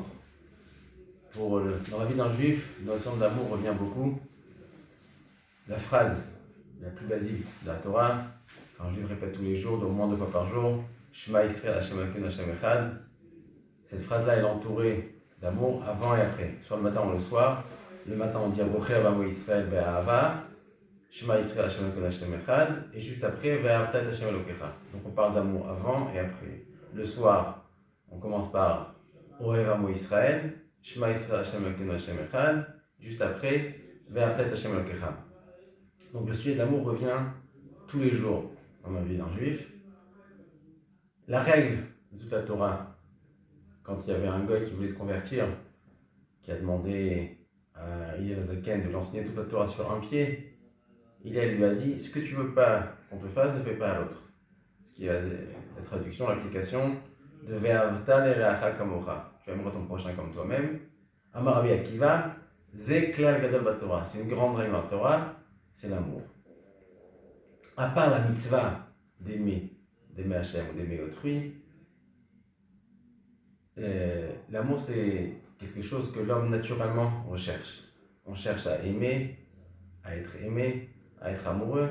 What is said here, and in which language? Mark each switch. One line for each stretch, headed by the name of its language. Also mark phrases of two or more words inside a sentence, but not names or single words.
French: Dans la vie d'un juif, la notion de l'amour revient beaucoup. La phrase la plus basique de la Torah, qu'un juif répète tous les jours, au moins 2 fois par jour,
Hebrew: שמע ישראל השם אלוקינו השם אחד.
French: Cette phrase-là, elle est entourée d'amour avant et après, soit le matin ou le soir.
Hebrew: Le matin, on dit הבוחר בעמו ישראל באהבה, שמע ישראל השם אלוקינו השם אחד,
French: et juste après,
Hebrew: ואהבת את השם אלוקיך.
French: Donc on parle d'amour avant et après.
Hebrew: Le soir, on commence par אוהב עמו ישראל, שמע ישראל השם אלוקינו השם אחד,
French: juste après,
Hebrew: ואהבת את השם אלוקיך.
French: Donc le sujet de l'amour revient tous les jours dans la vie d'un juif. La règle de toute la Torah, quand il y avait un goy qui voulait se convertir, qui a demandé à Hillel Zaken de lui enseigner toute la Torah sur un pied, Hillel lui a dit: ce que tu veux pas qu'on te fasse, ne fais pas à l'autre. Ce qui est la traduction, l'application de
Hebrew: ואהבת לרעך כמוך.
French: Tu aimeras ton prochain comme toi-même.
Hebrew: אמר רבי עקיבא, זה כלל גדול בתורה.
French: C'est une grande règle en Torah, c'est l'amour. À part la mitzvah d'aimer Hachem ou d'aimer autrui, l'amour c'est quelque chose que l'homme naturellement recherche. On cherche à aimer, à être amoureux.